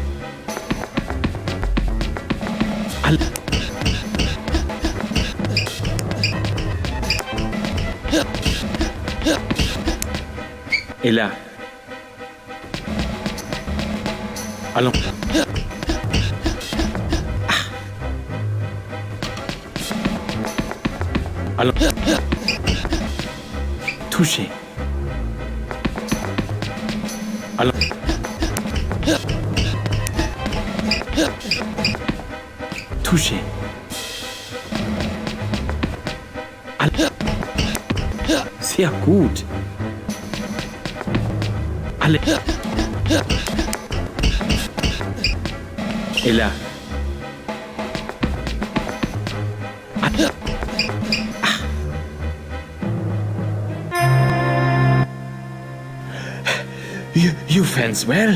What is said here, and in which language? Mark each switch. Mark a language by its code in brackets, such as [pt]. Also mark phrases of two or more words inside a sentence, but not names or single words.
[fr] Et là. Allons. Allons. Touché. Allons. Touché. [de] Sehr gut. [fr] Allez. Et là. [en] You fence well.